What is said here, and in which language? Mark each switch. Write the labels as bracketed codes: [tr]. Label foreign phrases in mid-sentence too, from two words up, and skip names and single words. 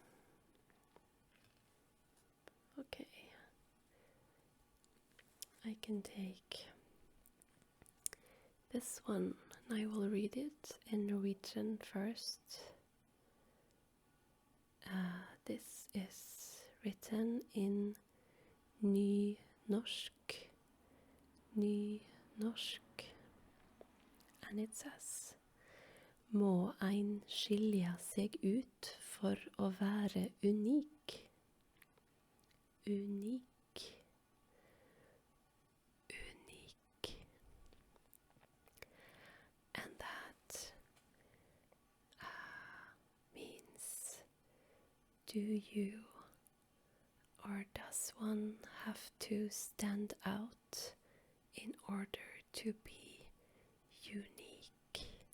[en] Okay, I can take this one and I will read it in Norwegian first. This is written in nynorsk, and it says: [no] Må ein skilja seg ut for å være unik. Unik. Unik. [en] And that means, do you or does one have to stand out in order to be unique?